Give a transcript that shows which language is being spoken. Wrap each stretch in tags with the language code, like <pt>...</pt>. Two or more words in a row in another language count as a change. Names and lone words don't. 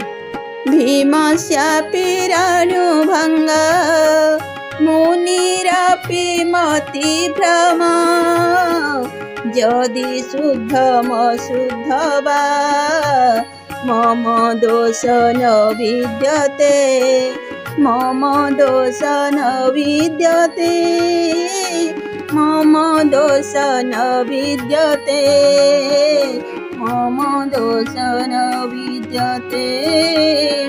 <sa>ଭୀମସ୍ୟାପି ରଣୁଭଙ୍ଗ ମୁନିରପି ମତି ଭ୍ରମ, ଯଦି ଶୁଦ୍ଧମ ଶୁଦ୍ଧ ବା ମମ ଦୋଷ ନ ବିଦ୍ୟତେ, মম দোষ ন বিদ্যতে, মম দোষ ন বিদ্যতে, মম দোষ ন বিদ্যতে।</sa>